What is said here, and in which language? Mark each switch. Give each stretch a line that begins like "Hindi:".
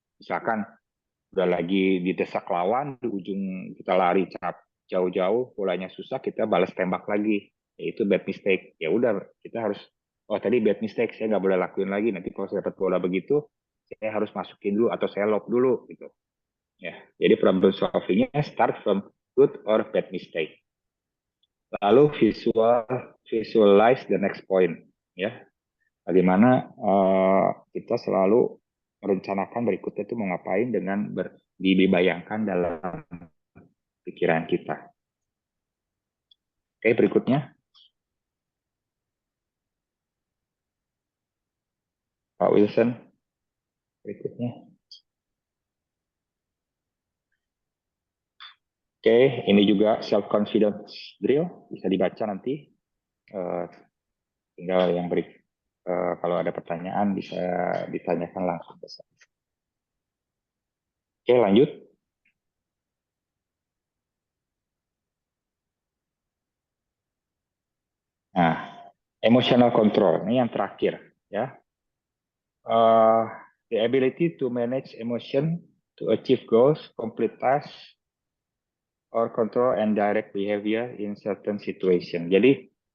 Indonesian: Misalkan udah lagi didesak lawan, di ujung kita lari jauh-jauh, bolanya susah, kita balas tembak lagi, yaitu bad mistake. Ya udah, kita harus tadi bad mistake, saya nggak boleh lakuin lagi. Nanti kalau saya dapat bola begitu, saya harus masukin dulu atau saya lob dulu gitu. Ya, jadi problem solvingnya
English: start from good or bad mistake. Lalu visualize the next point, ya.
Indonesian: Bagaimana kita selalu merencanakan berikutnya itu mau ngapain dengan dibayangkan dalam pikiran kita. Oke, berikutnya. Pak Wilson, berikutnya. Oke, ini juga self-confidence drill, bisa dibaca nanti. Tinggal yang kalau ada pertanyaan bisa ditanyakan langsung ke saya. Oke, lanjut. Nah, emotional control, ini yang terakhir. Ya.
English: The ability to manage emotion, to achieve goals, complete tasks, or control and direct behavior in certain situation.
Indonesian: Jadi